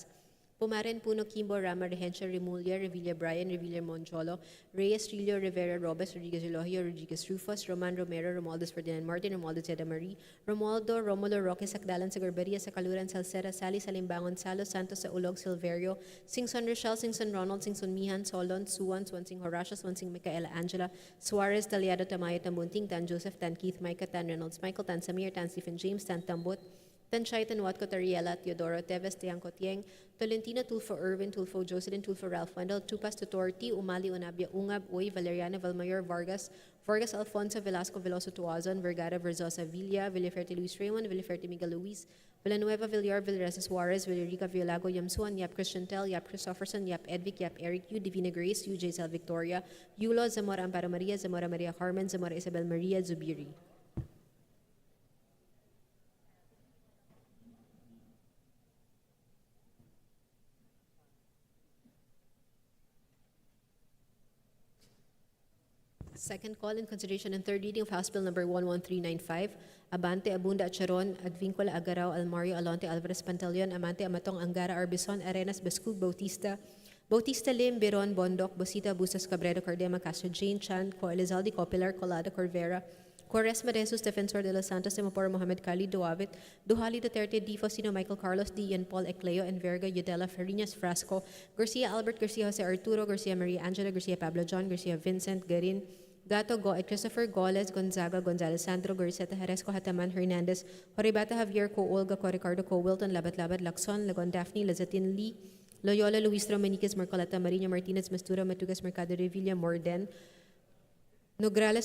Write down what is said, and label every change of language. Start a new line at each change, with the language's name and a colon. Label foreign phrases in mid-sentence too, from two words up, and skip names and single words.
English: Pumaren, Puno, Kimbo, Rama, Regencia, Remulia, Revilla, Brian, Revilla, Moncholo, Reyes, Trillo, Rivera, Robes, Rodriguez, Elohio, Rodriguez, Rufus, Roman, Romero, Romualdez, Ferdinand Martin, Romualdo, Zeda Marie, Romualdo, Romulo, Roque, Sakdalan, Sagarbaria, Sakaluran, Salcera, Sally, Salimbangon, Salo, Santos, sa Ulog, Silverio, Singson, Rochelle, Singson, Ronald, Singson, Mihan, Solon, Suwan, Swansing, Horacio, Swansing, Micaela, Angela, Suarez, Daliado, Tamayo, Tambunting, Tan Joseph, Tan Keith, Micah, Tan Reynolds, Michael, Tan Samir, Tan Stephen James, Tan Tambut, Tan Shai, Tan Watco, Tariela, Teodoro, Teves, Tiangco, Tieng, Tolentino, Tulfo, Irvin, Tulfo, Jocelyn, Tulfo, Ralph Wendell, Tupas, Tutorti, Umali, Unabia, Ungab, Uy, Valeriana, Valmayor, Vargas, Vargas, Alfonso, Velasco, Veloso, Tuazon, Vergara, Verzosa, Villa, Villaferte, Luis Raymond, Villaferte, Miguel Luis, Villanueva, Villar, Villaresa, Suarez, Villarica, Villago, Yamsuan, Yap Christian Tel, Yap Christopherson, Yap Edvic, Yap Eric, U, Divina Grace, U, J. Victoria, Yulo, Zamora, Amparo Maria, Zamora Maria Carmen, Zamora Isabel Maria, Zubiri. Second call in consideration and third reading of House Bill number 11395, Abante, Abunda, Acharon, Advincula, Agaraw, Almario, Alonte, Alvarez, Pantaleon, Amante, Amatong, Angara, Arbison, Arenas, Bascul, Bautista, Bautista Lim, Beron, Bondok, Bosita, Bustos, Cabredo, Cardema, Castro, Jane, Chan, Co, Elizalde, Copilar, Colada, Corvera, Quaresma, De Jesus, Defensor de los Santos, de Maporo, Mohamed Kali, Duavit, Duhali, Duterte, Di Faustino, Michael Carlos, Di Ian Paul, Ecleo, Enverga, Yudela, Farinas, Frasco, Garcia, Albert, Garcia, Jose Arturo, Garcia, Maria Angela, Garcia, Pablo John, Garcia, Vincent, Garin, Gato, Goed, Christopher, Goles, Gonzaga, Gonzales, Sandro, Garceta, Haresco, Hataman, Hernandez, Horibata, Javier, Co, Olga, Co, Ricardo, Co, Wilton, Labat, Lacson, Lagon, Daphne, Lazatin, Lee, Loyola, Luis Romaniquez, Marcoleta, Marina, Martinez, Mastura, Matugas, Mercado Revilla, Morden, Nograles,